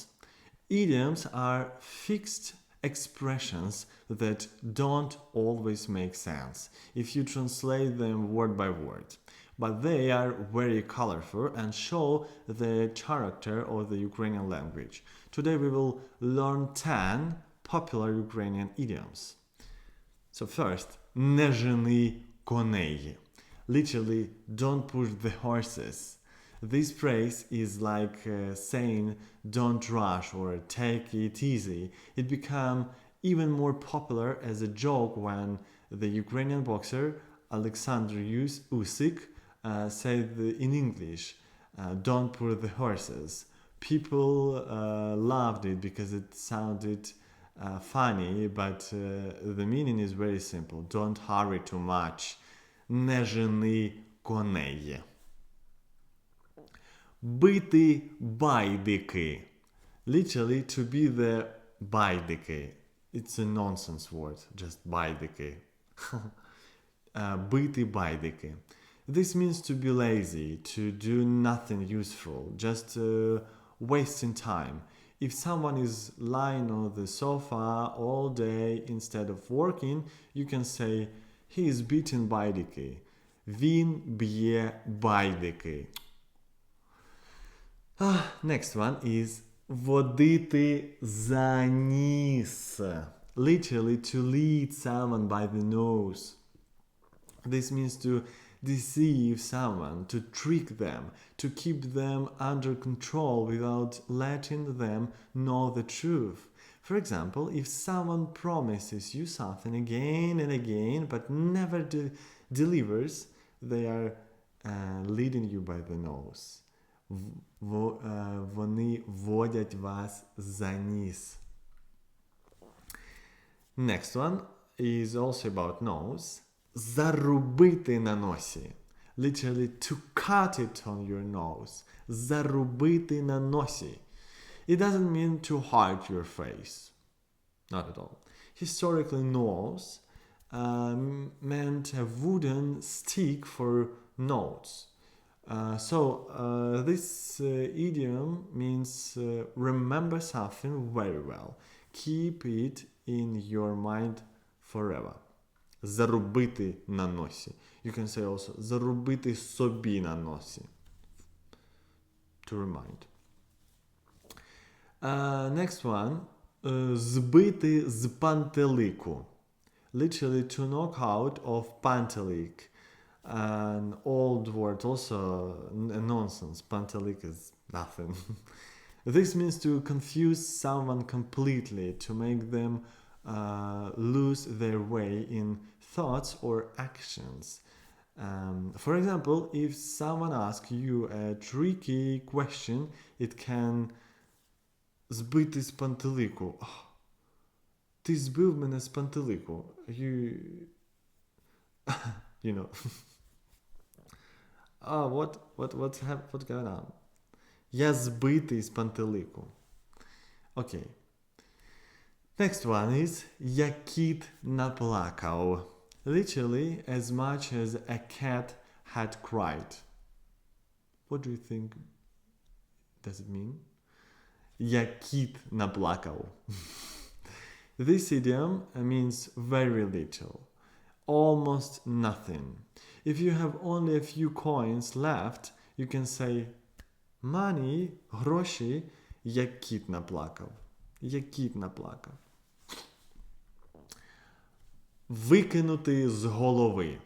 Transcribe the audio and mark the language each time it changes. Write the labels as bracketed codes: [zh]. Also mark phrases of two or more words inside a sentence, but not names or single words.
[en] Idioms are fixed expressions that don't always make sense if you translate them word by word. But they are very colorful and show the character of the Ukrainian language. Today we will learn 10 popular Ukrainian idioms. So first, [uk] не жени коней. [en] Literally, don't push the horses. This phrase is like saying don't rush or take it easy. It became even more popular as a joke when the Ukrainian boxer Alexander Usyk said in English, don't push the horses. People loved it because it sounded funny, but the meaning is very simple. Don't hurry too much. [uk] Не жени коней. Бити байдики. [en] Literally, to be the байдики. It's a nonsense word, just байдики. [uk] Бити байдики. [en] This means to be lazy, to do nothing useful, just wasting time. If someone is lying on the sofa all day instead of working, you can say he is beaten байдики. [uk] Він б'є байдики. [en] Next one is [uk] водити за ніс. [en] Literally, to lead someone by the nose. This means to deceive someone, to trick them, to keep them under control without letting them know the truth. For example, if someone promises you something again and again but never delivers, they are leading you by the nose. [uk] Вони водять вас за ніс. [en] Next one is also about nose. [uk] Зарубити на носі. [en] Literally, to cut it on your nose. [uk] Зарубити на носі. [en] It doesn't mean to hide your face. Not at all. Historically, nose meant a wooden stick for notes. This idiom means remember something very well. Keep it in your mind forever. [uk] Зарубити на носі. [en] You can say also [uk] зарубити собі на носі. [en] To remind. Next one. [uk] Збити з пантелику. [en] Literally, to knock out of pantelic. An old word, also a nonsense. Pantelic is nothing. This means to confuse someone completely, to make them lose their way in thoughts or actions. For example, if someone asks you a tricky question, it can [uk] збити з пантелику. Ти збив мене з пантелику. [en] You know. What's going on? [uk] Я збитий з пантелику. [en] Okay. Next one is [uk] я кіт наплакав. [en] Literally, as much as a cat had cried. What do you think does it mean? [uk] Я кіт наплакав. [en] This idiom means very little. Almost nothing. If you have only a few coins left, you can say money, [uk] гроші, як кіт наплакав. Як кіт наплакав. Викинути з голови.